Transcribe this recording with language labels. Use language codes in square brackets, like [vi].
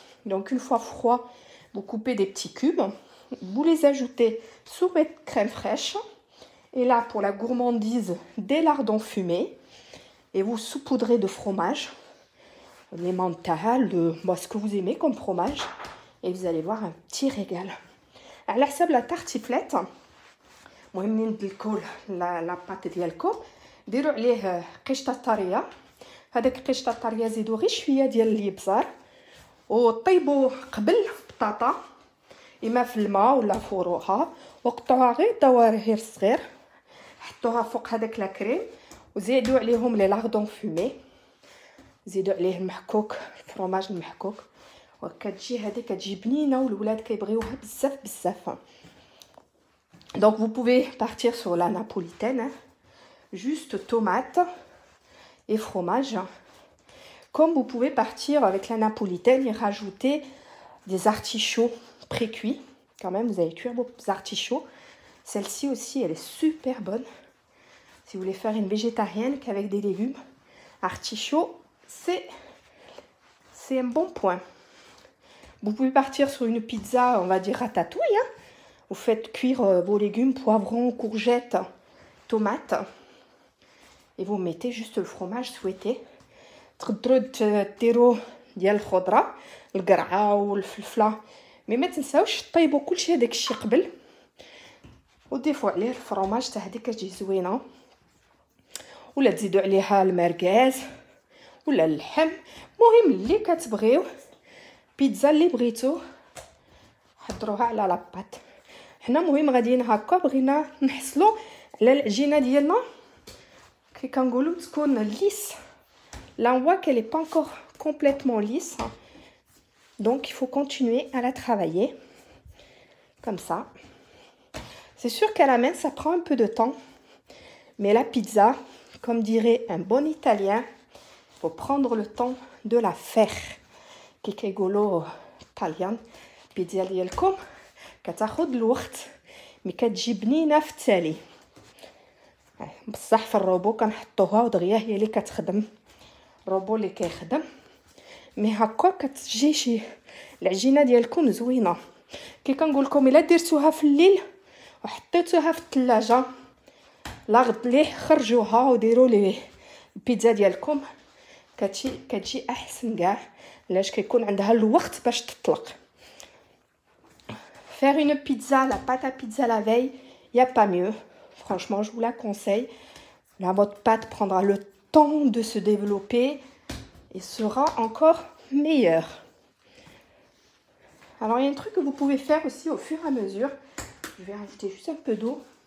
[fr] Donc, une fois froid, vous coupez des petits cubes. Vous les ajoutez sous votre crème fraîche. Et là, pour la gourmandise, des lardons fumés. Et vous saupoudrez de fromage. L'emmental, ce que vous aimez comme fromage. Et vous allez voir un petit régal. À la sable, la tartiflette. [ar] المهم ندلكو لا بات ديالكم ديروا عليه قشطه طريه. هذاك القشطه الطريه زيدوا غير شويه ديال الابزار وطيبوا قبل بطاطا اما في الماء ولا فوروها وقطعوها غير دوائر صغير. حطوها فوق هذاك لاكريم وزيدوا عليهم لي لاردون فومي. زيدوا عليه المحكوك الفرماج المحكوك وكتجي هذه كتجي بنينه والولاد كيبغيوها بزاف بزاف. [fr] Donc, vous pouvez partir sur la napolitaine, hein. Juste tomate et fromage. Comme vous pouvez partir avec la napolitaine et rajouter des artichauts pré-cuits. Quand même, vous allez cuire vos artichauts. Celle-ci aussi, elle est super bonne. Si vous voulez faire une végétarienne qu'avec des légumes, artichauts, c'est un bon point. Vous pouvez partir sur une pizza, on va dire ratatouille, hein. Vous faites cuire vos légumes, poivrons, courgettes, tomates. Et vous mettez juste le fromage souhaité. [ar] تقدروا ديروا ديال الخضره القرعه والفلفله مي ما تنساوش طيبوا كلشي هذاك الشيء قبل وضيفوا عليه الفرماج تاع هذيك كتجي زوينه ولا تزيدوا عليها المركاز ولا اللحم. المهم اللي كتبغيو بيتزا اللي بغيتو حضروها على لاباط. حنا مهم غاديين هكا بغينا نحصلوا على العجينه ديالنا كي كنقولوا تكون ليس. [fr] Là on voit qu'elle n'est pas encore complètement lisse, donc il faut continuer à la travailler comme ça. C'est sûr qu'à la main ça prend un peu de temps, mais la pizza, comme dirait un bon italien, il faut prendre le temps de la faire. [ar] كي كيقولوا طاليان بيتزا ديالكم كتاخذ الوقت مي كتجي بنينه في التالي. بصح في الروبو كنحطوها ودغيا هي اللي كتخدم الروبو اللي كيخدم مي هكا كتجي شي العجينه ديالكم زوينه. كي كنقول لكم الا درتوها في الليل وحطيتوها في الثلاجه لا غد ليه خرجوها وديروا لي البيتزا ديالكم كتجي احسن كاع علاش كيكون عندها الوقت باش تطلق. [fr] Faire une pizza, la pâte à pizza la veille, il n'y a pas mieux. Franchement, je vous la conseille. Là, votre pâte prendra le temps de se développer et sera encore meilleure. Alors, il y a un truc que vous pouvez faire aussi au fur et à mesure. Je vais rajouter juste un peu d'eau.